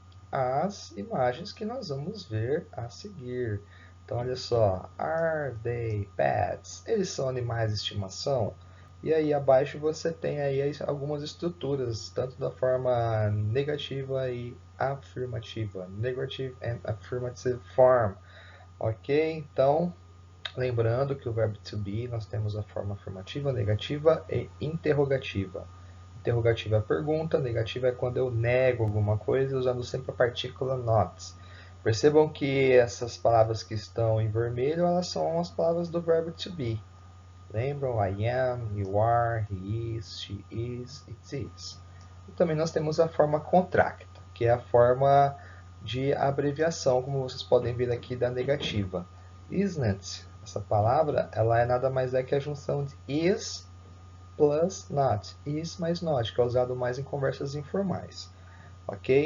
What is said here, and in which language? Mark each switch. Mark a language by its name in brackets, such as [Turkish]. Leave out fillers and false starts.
[Portuguese] As imagens que nós vamos ver a seguir. Então, olha só. [English] Are they pets? [Portuguese] Eles são animais de estimação? E aí abaixo você tem aí algumas estruturas, tanto da forma negativa e afirmativa. [English] Negative and affirmative form. Ok? [Portuguese] Então, lembrando que o verbo to be, nós temos a forma afirmativa, negativa e interrogativa. Interrogativa é a pergunta, negativa é quando eu nego alguma coisa, usando sempre a partícula not. Percebam que essas palavras que estão em vermelho, elas são as palavras do verbo to be. Lembram? [English] I am, you are, he is, she is, it is. [Portuguese] E também nós temos a forma contracta, que é a forma de abreviação, como vocês podem ver aqui da negativa. Isn't, essa palavra, ela é nada mais é que a junção de is plus not, is mais not, que é usado mais em conversas informais. Ok?